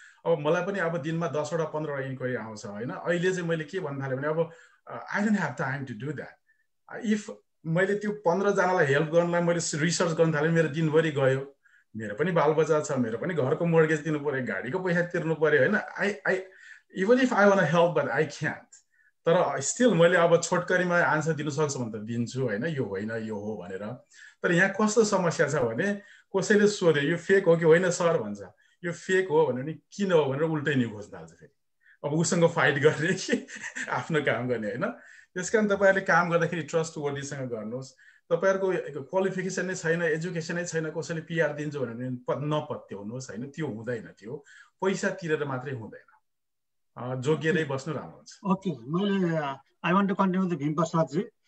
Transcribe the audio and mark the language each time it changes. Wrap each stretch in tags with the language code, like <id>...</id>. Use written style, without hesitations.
<ne>अब मलाई पनि अब दिनमा 10वटा 15वटा इन्क्वायरी आउँछ होइन। अहिले चाहिँ मैले के भन्न थालेँ भने अब</ne> <en>I don't have time to do that.</en> <ne>If मैले त्यो 15जनालाई हेल्प गर्नलाई मैले रिसर्च गर्न थालेँ, मेरो दिनभरि गयो। मेरो पनि बालबच्चा छ, मेरो पनि घरको मोर्गेज दिनु पर्यो, गाडीको पैसा तिर्नु पर्यो होइन।</ne> <en>I even if I want help but I can't.</en> <ne>तर स्टिल मैले अब छोटकरीमा आन्सर दिनु सक्छु भने त दिन्छु होइन, यो होइन यो हो भनेर। तर यहाँ कस्तो समस्या छ भने कसैले सोध्यो यो फेक हो कि होइन सर भन्छ, यो फेक हो भने नि किन हो भनेर उल्टै नि खोज्न थाल्छ फेरि। अब उसँग फाइट गर्ने कि आफ्नो काम गर्ने होइन। त्यस कारण तपाईँहरूले काम गर्दाखेरि ट्रस्ट वर्दीसँग गर्नुहोस्। तपाईँहरूको क्वालिफिकेसन नै छैन, एजुकेसनै छैन, कसैले पिआर दिन्छु भने नपत्याउनुहोस् होइन। त्यो हुँदैन, त्यो पैसा तिरेर मात्रै हुँदैन, जोगिएरै बस्नु राम्रो हुन्छ।</ne> <en>Okay, मैले I want to continue the Bhim प्रसादजी।</en>